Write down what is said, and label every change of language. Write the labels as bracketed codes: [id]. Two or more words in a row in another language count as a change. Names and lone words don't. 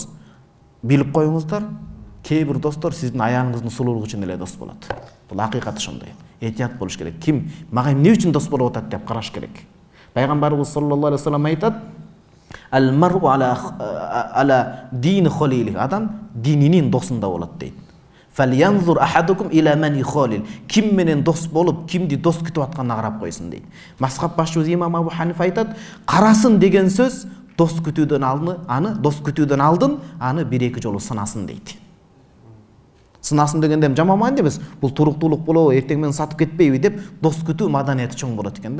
[ky] Билип коюңуздар, кээ бир достор сиздин аяныңыздын сулуулугу үчүн эле дос болот. Бул акыйкат ошондой. Этият болуш керек. Ким мага эмне үчүн дос болуп атат деп караш керек. Пайгамбарыбыз [ar] صلى الله عليه وسلم [ky] айтат: [ar] "المرء على دين خليله." [ky] Адам дининин досунда болот дейт. [ar] "فلينظر أحدكم من يخالل." [ky] Ким менен дос болуп, кимди дос күтүп атканына карап койсун дейт. Мазхаб башчыбыз имам Абу Ханифа айтат: "Карасын деген сөз дос күтүүдөн алдын аны бир-эки жолу сынасын" дейт. Сынасын дегенде жаман маанид эмес. Бул туруктуулук болобу, эртең менен сатып кетпейби деп дос күтүү маданияты чоң болот экен да.